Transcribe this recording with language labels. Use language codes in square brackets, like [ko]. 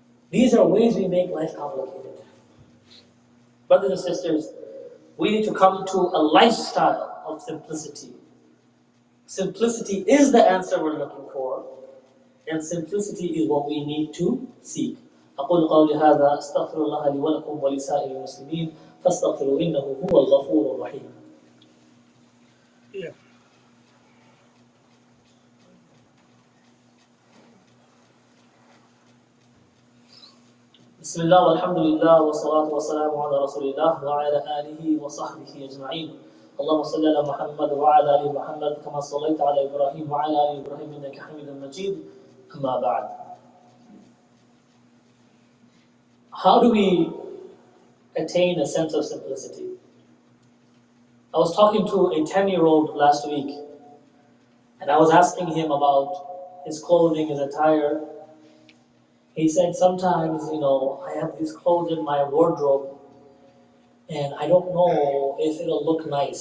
[en] These are ways we make life complicated. Brothers and sisters, we need to come to a lifestyle of simplicity. Simplicity is the answer we're looking for, and simplicity is what we need to seek. [ar] أقول قولي هذا أستغفر الله لي ولكم ولسائر المسلمين فاستغفروا إنه هو الغفور الرحيم. بسم الله والحمد لله والصلاة والسلام على رسول الله وعلى آله وصحبه أجمعين. اللهم صل على محمد وعلى آل محمد كما صليت على إبراهيم وعلى آل إبراهيم إنك حميد مجيد. أما بعد. [en] How do we attain a sense of simplicity? I was talking to a 10-year-old last week, and I was asking him about his clothing, his attire. He said, sometimes, I have these clothes in my wardrobe, and I don't know if it'll look nice.